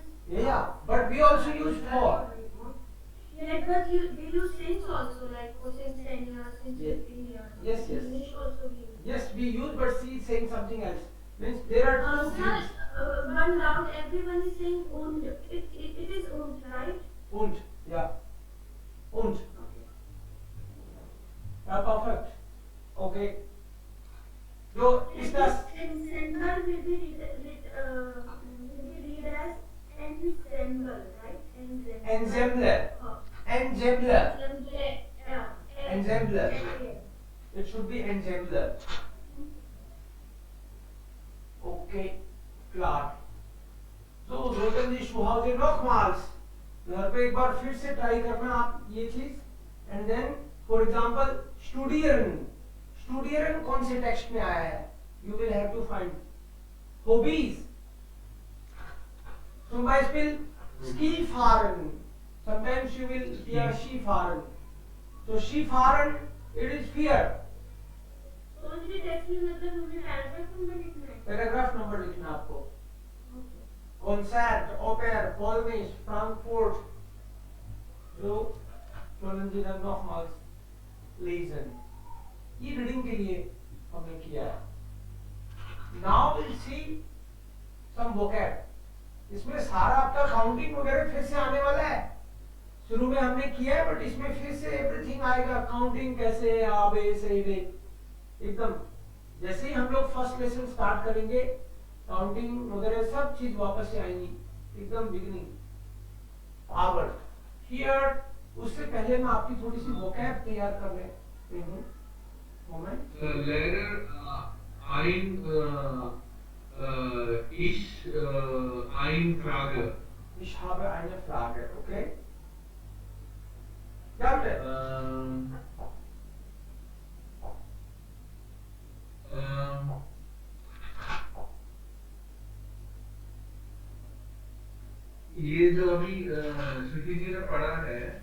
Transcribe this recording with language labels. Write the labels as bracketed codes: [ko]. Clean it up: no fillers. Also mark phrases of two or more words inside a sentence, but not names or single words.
[en] Yeah, but we also use for. Yeah, but we use since also, like for since 10 years, since Yeah. 15 years. Yes, yes. In English also we use. Yes, we use, but she is saying something else. Means there are two Sir, things. one loud, everyone is saying und. It is und, right? Und. Yeah. Und. Yeah, perfect. Okay. So is das Ensemble will be read as ensemble, right? Ensemble. Oh. Ensemble. Yeah. Ensemble. It should be ensemble. Okay. Klar. [de] So sollten Sie zu Hause nochmals [hi] घर पे एक बार फिर से ट्राई करना आप ये चीज [en] and then for example [hi] स्टूडियरन कौन से टेक्स्ट में आया है [en] you will have to find hobbies [de] zum Beispiel Skifahren [en] sometimes you will hear Skifahren so Skifahren it is fear [hi] तो मुझे टेक्स्ट में मतलब मुझे [en] paragraph number [hi] लिखना है [en] paragraph number [hi] लिखना आपको [de] Konzert, Oper, Polnisch, [hi] Frankfurt. [de] So sollen Sie dann nochmals lesen. [hi] ये रीडिंग के लिए हमने किया है. [en] Now we'll see some vocab. [hi] इसमें सारा आपका काउंटिंग वगैरह फिर से आने वाला है. शुरू में हमने किया है बट इसमें फिर से एवरीथिंग आएगा. काउंटिंग कैसे आबे से बे एकदम जैसे ही हम लोग [en] first lesson start [hi] करेंगे काउंटिंग वगैरह सब चीज वापस से आएंगी एकदम [en] beginning hour here. [hi] उससे पहले मैं आपकी थोड़ी सी वोकैब तैयार कर लेती हूँ. मोमेंट. [de] Lehrer ein Frage. Ich habe eine Frage, [en] okay? [hi] क्या बोले? ये जो अभी श्रुति जी ने पढ़ा है